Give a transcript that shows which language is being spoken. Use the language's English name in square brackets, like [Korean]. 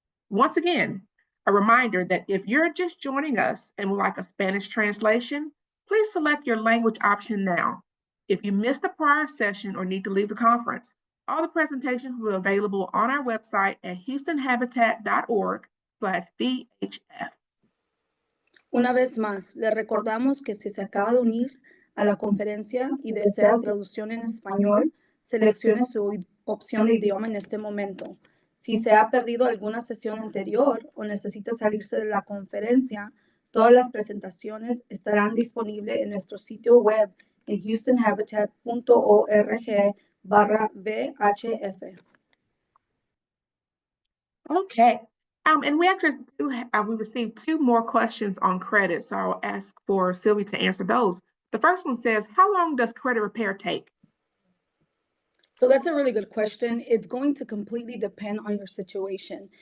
[English] Once again, a reminder that if you're just joining us and would like a Spanish translation, please select your language option now. If you missed a prior session or need to leave the conference, all the presentations will be available on our website at houstonhabitat.org/VHF. [Spanish] Una vez más, le recordamos que si se acaba de unir a la conferencia y desea traducción en español, seleccione su opción de idioma en este momento. Si se ha perdido alguna sesión anterior o necesita salirse de la conferencia, todas las presentaciones estarán disponibles en nuestro sitio web en houstonhabitat.org/VHF. [English] Okay. And we actually we received two more questions on credit, so I'll ask for Sylvia to answer those. The first one says, how long does credit repair take? So that's a really good question. It's going to completely depend on your situation.